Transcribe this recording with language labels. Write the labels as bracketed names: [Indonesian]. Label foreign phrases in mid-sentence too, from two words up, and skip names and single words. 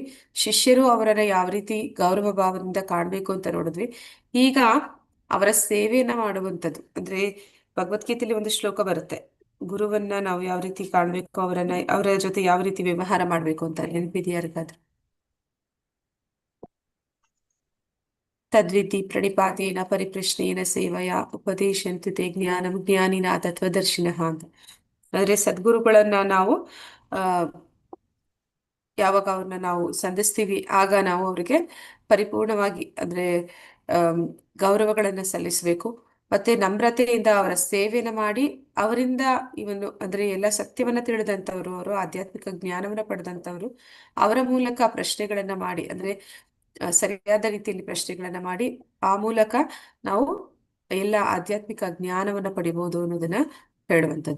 [Kannada] ಶಿಷ್ಯರು ಅವರನ್ನ ಯಾವ ರೀತಿ ಗೌರವ ಭಾವದಿಂದ ಕಾಣ್ಬೇಕು ಅಂತ ನೋಡಿದ್ವಿ. ಈಗ ಅವರ ಸೇವೆಯನ್ನ ಮಾಡುವಂಥದ್ದು, ಅಂದ್ರೆ ಭಗವದ್ಗೀತೆಯಲ್ಲಿ ಒಂದು ಶ್ಲೋಕ ಬರುತ್ತೆ, ಗುರುವನ್ನ ನಾವು ಯಾವ ರೀತಿ ಕಾಣ್ಬೇಕು, ಅವರ ಜೊತೆ ಯಾವ ರೀತಿ ವ್ಯವಹಾರ ಮಾಡ್ಬೇಕು ಅಂತ. ನೆನಪಿದೆಯಾ ಯಾರಿಗಾದ್ರೂ? [Sanskrit] ತದ್ವಿಧಿ ಪ್ರಣಿಪಾತೇನ ಪರಿಪ್ರಶ್ನೇನ ಸೇವಯ ಉಪದೇಶಂತು ತೇ ಜ್ಞಾನಂ ಜ್ಞಾನಿನ ತತ್ವದರ್ಶಿನಃ ಅಂತ. [Kannada] ಅಂದ್ರೆ ಸದ್ಗುರುಗಳನ್ನ ನಾವು ಆ ಯಾವಾಗ ಅವ್ರನ್ನ ನಾವು ಸಂಧಿಸ್ತೀವಿ ಆಗ ನಾವು ಅವರಿಗೆ ಪರಿಪೂರ್ಣವಾಗಿ ಅಂದ್ರೆ ಗೌರವಗಳನ್ನ ಸಲ್ಲಿಸಬೇಕು. ಮತ್ತೆ ನಮ್ರತೆಯಿಂದ ಅವರ ಸೇವೆನ ಮಾಡಿ ಅವರಿಂದ ಇವನು ಅಂದ್ರೆ ಎಲ್ಲ ಸತ್ಯವನ್ನ ತಿಳಿದಂಥವ್ರು, ಅವರು ಆಧ್ಯಾತ್ಮಿಕ ಜ್ಞಾನವನ್ನ ಪಡೆದಂಥವ್ರು, ಅವರ ಮೂಲಕ ಪ್ರಶ್ನೆಗಳನ್ನ ಮಾಡಿ ಅಂದ್ರೆ ಸರಿಯಾದ ರೀತಿಯಲ್ಲಿ ಪ್ರಶ್ನೆಗಳನ್ನ ಮಾಡಿ ಆ ಮೂಲಕ ನಾವು ಎಲ್ಲ ಆಧ್ಯಾತ್ಮಿಕ ಜ್ಞಾನವನ್ನ ಪಡಿಬಹುದು ಅನ್ನೋದನ್ನ ಹೇಳುವಂಥದ್ದು.